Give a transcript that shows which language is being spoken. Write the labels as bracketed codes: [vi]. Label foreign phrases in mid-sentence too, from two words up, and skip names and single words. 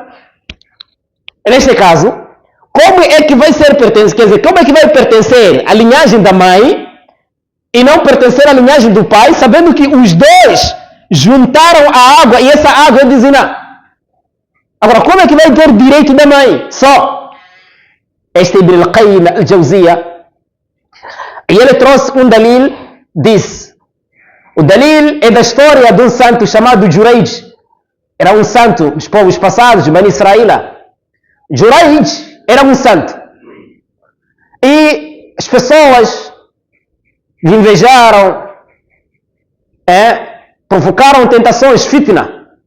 [pt] Neste caso, como é que vai ser pertencer? Quer dizer, como é que vai pertencer à linhagem da mãe e não pertencer à linhagem do pai, sabendo que os dois juntaram a água e essa água é de zina? Agora, como é que vai ter direito da mãe? Só. Este Ibn al-Qayyim al-Jawziyya, e ele trouxe um dalil, diz. O dalil é da história de um santo chamado Jurayj. Era um santo dos povos passados, de Bani Israel. Jurayj era um santo. E as pessoas lhe invejaram, provocaram tentações, fitna.